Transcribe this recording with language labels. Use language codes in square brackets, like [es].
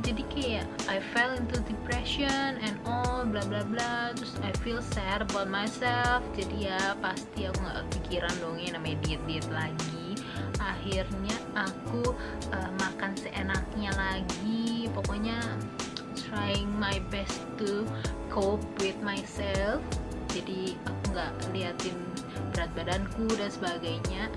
[id] Jadi kayak [en] I fell into depression and all bla bla bla. [id] Terus [en] I feel sad about myself. [id] Jadi ya pasti aku nggak kepikiran dong ya namanya diet lagi. Akhirnya aku makan seenaknya lagi. Pokoknya [en] trying my best to cope with myself. [id] Jadi aku nggak liatin berat badanku dan sebagainya.